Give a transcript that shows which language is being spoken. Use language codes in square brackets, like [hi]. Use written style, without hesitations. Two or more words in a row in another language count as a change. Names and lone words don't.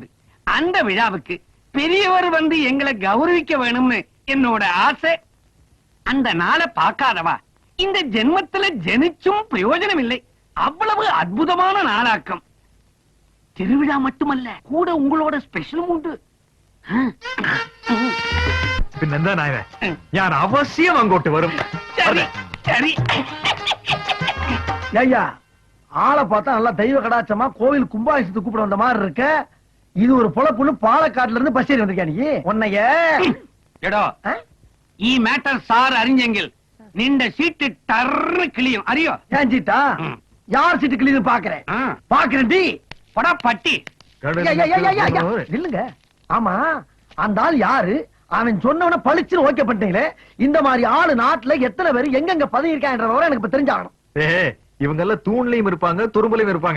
[ta] அந்த விழாவுக்கு பெரியவர் வந்து எங்களை கௌரவிக்க வேணும்னு என்னோட ஆசை. அந்த நாளை பார்க்காதவா இந்த ஜென்மத்துல ஜெனிச்சும் பிரயோஜனம் இல்லை. அவ்வளவு அற்புதமான நாளாக்கம். திருவிழா மட்டுமல்ல கூட உங்களோட ஸ்பெஷலும் உண்டு. [ml] പിന്നെന്താ നായരെ ഞാൻ അവശ്യം അങ്ങോട്ട് വരും. [ta] சரி சரி. ஐயா ஆளை பார்த்தா நல்லா தெய்வ கடாட்சமா கோவில் கும்பாபிஷத்துக்கு கூப்பிட வந்த மாதிரி இருக்க இது ஒரு பொழப்புன்னு பாலக்காட்டுல இருந்து பஸ் ஏறி வந்திருக்கா நீ உன்னைய [ml] എടോ ஆ? ഈ മാറ്റർ സാർ അറിഞ്ഞെങ്കിൽ നിന്റെ സീറ്റ് ടർന്ന് കിളിയും അറിയോ? [ta] ஏன் சீட்டா ம். யார் சீட்டு கிளீது பாக்குறேன் ஆ. பாக்குறேன் டி படா பட்டி. நில்லுங்க ஆமா அந்த ஆள் யாரு அவன் சொன்னவன பளிச்சுன்னு ஓகே பண்ணிட்டீங்களே இந்த மாதிரி ஆளு நாட்டுல எத்தனை பேர் எங்கெங்க பதவி இருக்கான்ற விவரம் எனக்கு இப்ப தெரிஞ்சாகணும் ஏய், இவங்க எல்லாம் தூண்லயும் இருப்பாங்க துரும்புலயும் இருப்பாங்க.